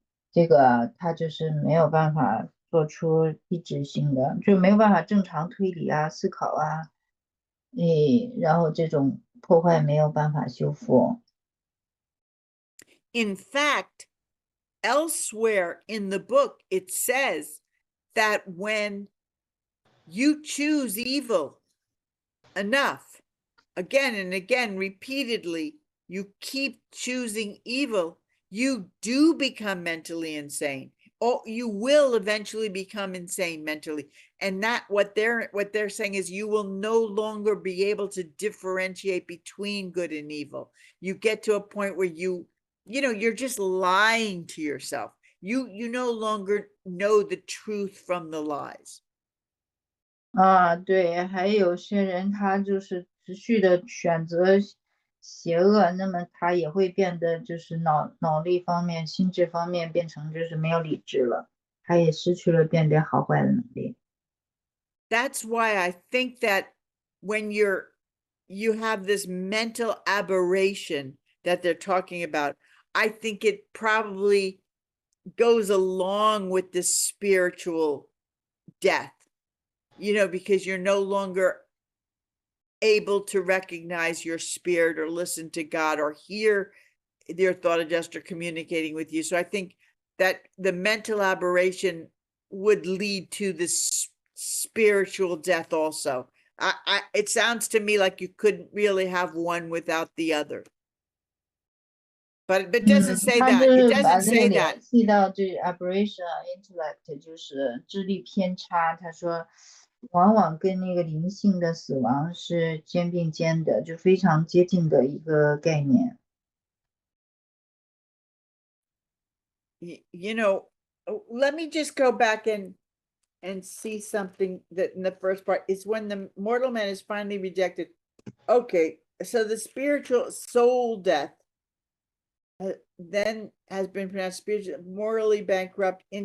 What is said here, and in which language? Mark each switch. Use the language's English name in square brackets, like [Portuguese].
[Chinese] 这个他就是没有办法做出意志性的，就没有办法正常推理啊、思考啊，然后这种破坏没有办法修复。 [English] In fact, elsewhere in the book, it says that when you choose evil enough, again and again, repeatedly, you keep choosing evil, you do become mentally insane. Or you will eventually become insane mentally. And that what they're saying is you will no longer be able to differentiate between good and evil. You get to a point where you're just lying to yourself. You no longer know the truth from the lies. 对，还有些人他就是持续的选择邪恶，那么他也会变得就是脑力方面、心智方面变成就是没有理智了，他也失去了辨别好坏的能力。 That's why I think that when you have this mental aberration that they're talking about, I think it probably goes along with the spiritual death, because you're no longer able to recognize your spirit or listen to God or hear your thought adjuster communicating with you. So I think that the mental aberration would lead to this spiritual death also. It sounds to me like you couldn't really have one without the other. But it doesn't say that. It doesn't say that. [Chinese] 联系到这 aberration intellect 就是智力偏差，他说往往跟那个灵性的死亡是肩并肩的，就非常接近的一个概念。 [English] Let me just go back and see something that in the first part is when the mortal man is finally rejected. Okay, so the spiritual soul death, then has been pronounced spiritually, morally bankrupt.